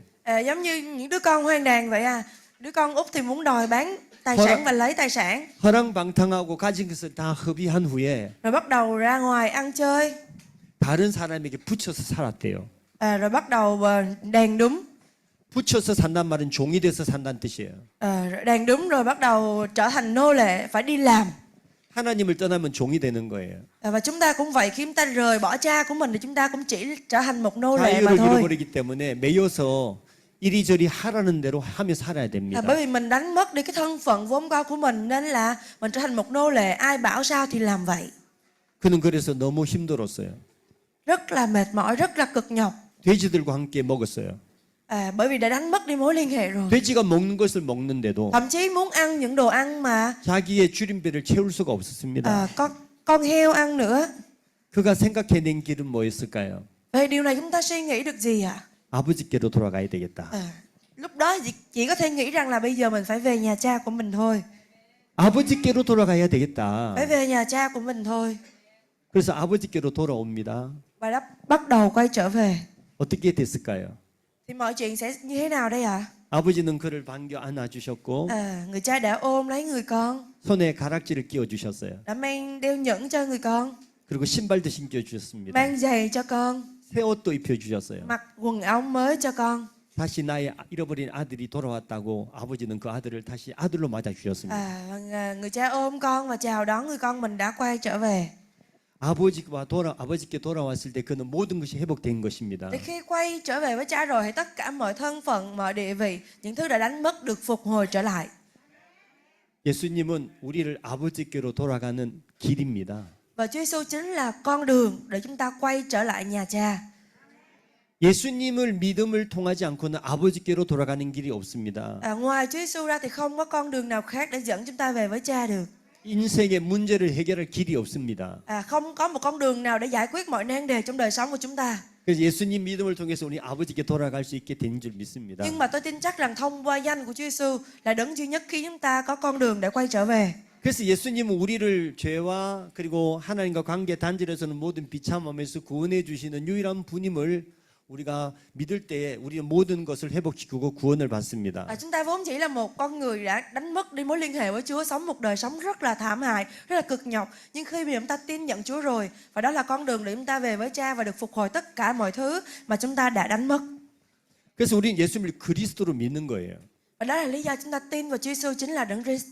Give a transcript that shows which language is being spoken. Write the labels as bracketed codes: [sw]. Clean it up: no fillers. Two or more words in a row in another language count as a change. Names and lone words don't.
[vi] Giống như những đứa con hoang đàn vậy à. Đứa con út thì muốn đòi bán tài sản và lấy tài sản. [ko] 허랑방탕하고 가진 것을 다 허비한 후에 [vi] Rồi bắt đầu ra ngoài ăn chơi. [ko] 다른 사람에게 붙여서 살았대요. [vi] Rồi bắt đầu đàn đúng. [ko] 붙여서 산단 말은 종이 돼서 산다는 뜻이에요. [vi] Đàn đúng rồi bắt đầu trở thành nô lệ, phải đi làm. [ko] 하나님을 떠나면 종이 되는 거예요. [vi] Và chúng ta cũng vậy, khi chúng ta rời bỏ Cha của mình thì chúng ta cũng chỉ trở thành một nô lệ mà [ko] 자유를 [vi] thôi. [ko] 잃어버리기 때문에 매여서 이리저리 하라는 대로 하며 살아야 됩니다. [vi] Bởi vì mình đánh mất đi cái thân phận vốn có của mình, nên là mình trở thành một nô lệ, ai bảo sao thì làm vậy. [ko] 그는 그래서 너무 힘들었어요. [vi] Rất là mệt mỏi, rất là cực nhọc. [ko] 돼지들과 함께 먹었어요. [vi] Bởi vì đã đánh mất đi mối liên hệ rồi. [ko] 돼지가 먹는 것을 먹는데도 [vi] Thậm chí muốn ăn những đồ ăn mà [ko] 자기의 줄임배를 채울 수가 없었습니다. [vi] con heo ăn nữa. [ko] 그가 생각해낸 길은 뭐였을까요? [vi] Về điều này chúng ta suy nghĩ được gì ạ? [ko] 아버지께로 돌아가야 되겠다. [vi] Lúc đó chỉ có thể nghĩ rằng là bây giờ mình phải về nhà Cha của mình thôi. [ko] 아버지께로 돌아가야 되겠다. [vi] Phải về nhà Cha của mình thôi. [ko] 그래서 아버지께로 돌아옵니다. [vi] Và đã bắt đầu quay trở về. [ko] 어떻게 됐을까요? [vi] Thì mọi chuyện sẽ như thế nào đây ạ? [ko] 아버지는 그를 반겨 안아주셨고 [vi] Người cha đã ôm lấy người con, [ko] 손에 가락지를 끼워주셨어요. [vi] đã mang đeo nhẫn cho người con, [ko] 그리고 신발도 신겨주셨습니다. [vi] mang giày cho con, [ko] 새 옷도 입혀주셨어요. [vi] mặc quần áo mới cho con. [ko] 다시 나의 잃어버린 아들이 돌아왔다고 아버지는 그 아들을 다시 아들로 맞아주셨습니다. [vi] Người cha ôm con và chào đón người con mình đã quay trở về. [ko] 아버지께 돌아왔을 때 그는 모든 것이 회복된 것입니다. [vi] Để khi quay trở về với Cha rồi thì tất cả mọi thân phận, mọi địa vị, những thứ đã đánh mất được phục hồi trở lại. [ko] 예수님은 우리를 아버지께로 돌아가는 길입니다. [vi] Và Chúa Giêsu chính là con đường để chúng ta quay trở lại nhà Cha. [ko] 예수님을 믿음을 통하지 않고는 아버지께로 돌아가는 길이 없습니다. [vi] Ngoài Chúa Giêsu ra thì không có con đường nào khác để dẫn chúng ta về với Cha được. [ko] 인생의 문제를 해결할 길이 없습니다. [vi] Không có một con đường nào để giải quyết mọi nan đề trong đời sống của chúng ta. [ko] 그래서 예수님 믿음을 통해서 우리 아버지께 돌아갈 수 있게 된 줄 믿습니다. [vi] Nhưng mà tôi tin chắc rằng thông qua danh của Chúa Giêsu là đấng duy nhất khi chúng ta có con đường để quay trở về. [ko] 그래서 예수님은 우리를 죄와 그리고 하나님과 관계 단절에서는 모든 비참함에서 구원해 주시는 유일한 분임을 우리가 믿을 때에 우리는 모든 것을 회복시키고 구원을 받습니다. [vi] Chúng ta vốn chỉ là một con người đã đánh mất đi mối liên hệ với Chúa, sống một đời sống rất là thảm hại, rất là cực nhọc. Nhưng khi mà chúng ta tin nhận Chúa rồi, và đó là con đường để chúng ta về với Cha và được phục hồi tất cả mọi thứ mà chúng ta đã đánh mất. [ko] 그래서 우리는 예수님을 그리스도로 믿는 거예요. [vi] Và đó là lý do chúng ta tin vào Chúa Giêsu chính là đấng Christ.